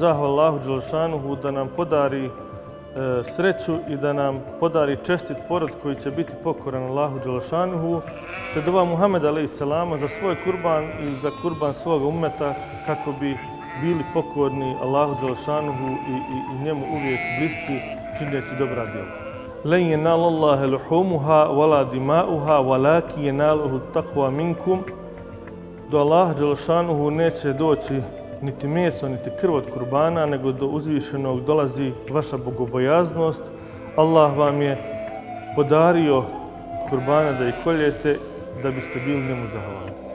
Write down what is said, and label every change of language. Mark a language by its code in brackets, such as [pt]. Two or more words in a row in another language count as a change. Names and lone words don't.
[bs] zahvala Allahu dželešanuhu da nam podari sreću i da nam podari čestit porod koji će biti pokoran Allahu dželešanuhu, te dova Muhameda [ar] alejhi selama [bs] za svoj kurban i za kurban svoga ummeta kako bi bili pokorni Allahu dželešanuhu i njemu uvijek bliski čineći dobra djela. [ar] لن ينال الله لحومها ولا دماؤها ولكن يناله التقوى منكم. [bs] Do Allaha dželešanuhu neće doći niti meso, niti krv od kurbana, nego do uzvišenog dolazi vaša bogobojaznost. Allah vam je podario kurbana da ih koljete da biste bili njemu zahvalni.